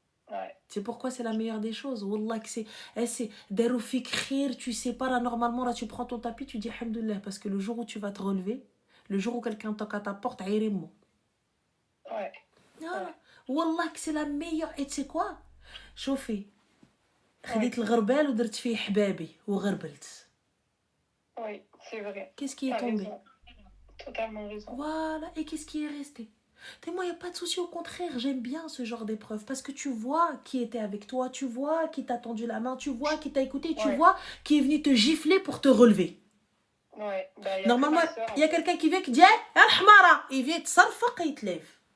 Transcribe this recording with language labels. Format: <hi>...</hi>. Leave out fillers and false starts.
<fr>Ouais. C'est pourquoi c'est la meilleure des choses. Wallah, que c'est</fr> <ar>darou fik khir,</ar> <fr>tu sais pas, là, normalement, là, tu prends ton tapis, tu dis alhamdoulilah, parce que le jour où tu vas te relever, le jour où quelqu'un toque à ta porte, aïrimo. Ouais. Ah, wallah, que c'est la meilleure. Et tu sais quoi?</fr> <ar>شوفي خديت الغربال ودرت فيه حبابي وغربلت.</ar> <fr>Oui, c'est vrai. Qu'est-ce qui est tombé? Totalement raison. Voilà, et qu'est-ce qui est resté? Moi, il n'y a pas de souci, au contraire, j'aime bien ce genre d'épreuve parce que tu vois qui était avec toi, tu vois qui t'a tendu la main, tu vois qui t'a écouté, tu vois qui est venu te gifler pour te relever. Ouais, bah, normalement, il y a quelqu'un qui vient qui dit Al-Hmara, il vient te sarfaq et il te lève.</fr>